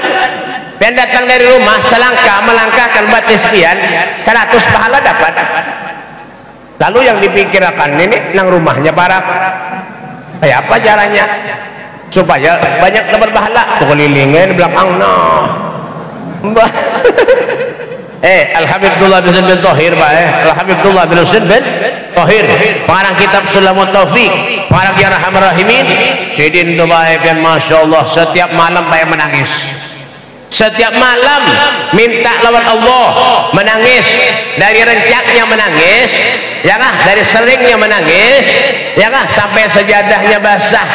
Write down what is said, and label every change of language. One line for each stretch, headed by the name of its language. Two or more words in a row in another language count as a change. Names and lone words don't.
Banjar: Biar datang dari rumah selangkah melangkahkan batis sekian, 100 pahala dapat. Lalu yang dipikirkan ini nang rumahnya barak, kayak apa caranya supaya banyak dapat pahala? Kelilingin belakang Al-Habibullah bin Husain bin Thahir, Al-Habibullah bin Husain bin Thahir, pengarang kitab Sulamut Taufiq, pengarang Ya Arhamar Rahimin. Sidin tu baik, dan
Arabic: masya Allah,
Banjar: setiap malam baik menangis. Setiap malam minta lawan Allah, menangis. Dari rencaknya menangis, ya kah? Dari seringnya menangis, ya kah? Sampai sejadahnya basah.